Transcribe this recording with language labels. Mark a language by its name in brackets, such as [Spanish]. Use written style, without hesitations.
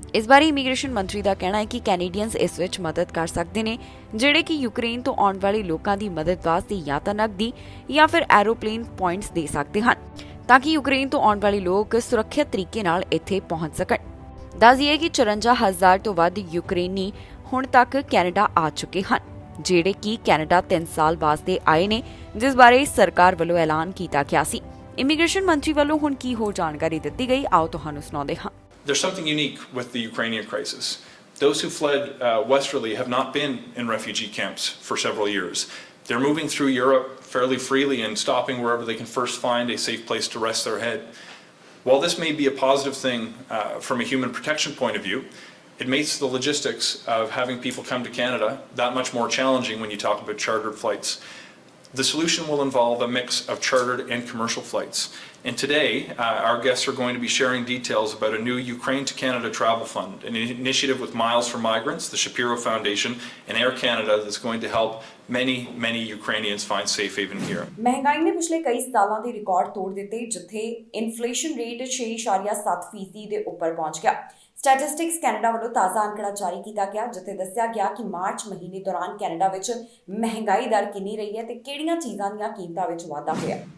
[Punjabi] ਇਸ ਬਾਰੇ ਇਮੀਗ੍ਰੇਸ਼ਨ ਮੰਤਰੀ ਦਾ ਕਹਿਣਾ ਹੈ ਕਿ ਕੈਨੇਡੀਅਨਸ ਇਸ ਵਿੱਚ ਮਦਦ ਕਰ ਸਕਦੇ ਨੇ, ਜਿਹੜੇ ਕਿ ਯੂਕਰੇਨ ਤੋਂ ਆਉਣ ਵਾਲੇ ਲੋਕਾਂ ਦੀ ਮਦਦ ਵਾਸਤੇ ਜਾਂ ਤਾਂ ਨਕਦੀ ਜਾਂ ਫਿਰ ਐਰੋਪਲੇਨ ਪੁਆਇੰਟਸ ਦੇ ਸਕਦੇ ਹਨ, ਤਾਂ ਕਿ ਯੂਕਰੇਨ ਤੋਂ ਆਉਣ ਵਾਲੇ ਲੋਕ ਸੁਰੱਖਿਅਤ ਤਰੀਕੇ ਨਾਲ ਇੱਥੇ ਪਹੁੰਚ ਸਕਣ। ਦੱਸ ਦਈਏ ਕਿ 54,000 ਤੋਂ ਵੱਧ ਯੂਕਰੇਨੀ ਹੁਣ ਤੱਕ ਕੈਨੇਡਾ ਆ ਚੁੱਕੇ ਹਨ, ਜਿਹੜੇ ਕਿ ਕੈਨੇਡਾ 3 ਸਾਲ ਵਾਸਤੇ ਆਏ ਨੇ, ਜਿਸ ਬਾਰੇ ਸਰਕਾਰ ਵੱਲੋਂ ਐਲਾਨ ਕੀਤਾ ਗਿਆ ਸੀ। ਇਮੀਗ੍ਰੇਸ਼ਨ ਮੰਤਰੀ ਵੱਲੋਂ ਹੁਣ ਕੀ ਹੋਰ ਜਾਣਕਾਰੀ ਦਿੱਤੀ ਗਈ, ਆਓ ਤੁਹਾਨੂੰ ਸੁਣਾਉਂਦੇ ਹਾਂ। [English] There's something unique with the Ukrainian crisis. Those who fled westerly have not been in refugee camps for several years. They're moving through Europe fairly freely and stopping wherever they can first find a safe place to rest their head. While this may be a positive thing from a human protection point of view, it makes the logistics of having people come to Canada that much more challenging when you talk about chartered flights. The solution will involve a mix of chartered and commercial flights. And today, our guests are going to be sharing details about a new Ukraine to Canada travel fund, an initiative with Miles for Migrants, the Shapiro Foundation, and Air Canada that's going to help many Ukrainians find safe haven here. [Punjabi] ਮਹਿੰਗਾਈ ਨੇ ਪਿਛਲੇ ਕਈ ਸਾਲਾਂ ਦੇ record ਤੋੜ ਦਿੱਤੇ, ਜਿੱਥੇ inflation rate 6.7% ਦੇ ਉੱਪਰ ਪਹੁੰਚ ਗਿਆ। ਸਟੈਟਿਸਟਿਕਸ ਕੈਨੇਡਾ ਵੱਲੋਂ ਤਾਜ਼ਾ ਅੰਕੜਾ ਜਾਰੀ ਕੀਤਾ ਗਿਆ, ਜਿੱਥੇ ਦੱਸਿਆ ਗਿਆ ਕਿ ਮਾਰਚ ਮਹੀਨੇ ਦੌਰਾਨ ਕੈਨੇਡਾ ਵਿੱਚ ਮਹਿੰਗਾਈ ਦਰ ਕਿੰਨੀ ਰਹੀ ਹੈ ਤੇ ਕਿਹੜੀਆਂ ਚੀਜ਼ਾਂ ਦੀਆਂ ਕੀਮਤਾਂ ਵਿੱਚ ਵਾਧਾ ਹੋਇਆ।